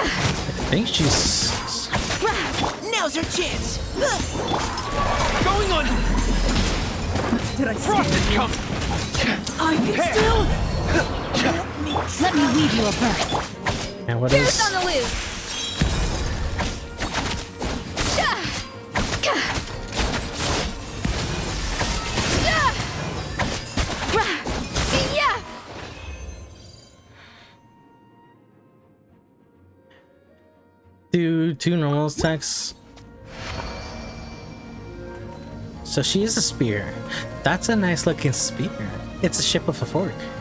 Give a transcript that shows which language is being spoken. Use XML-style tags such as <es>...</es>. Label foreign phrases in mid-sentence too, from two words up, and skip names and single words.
<en>I think she's... Now's our chance! Going on! Did I Frost is coming! I can still... Let me weave you a verse. And what Here's is... on the loose. Ja. Ka. Ja. Ra. Yeah. Do two normal attacks. So she is a spear. That's a nice looking spear. It's a ship with a fork.</en>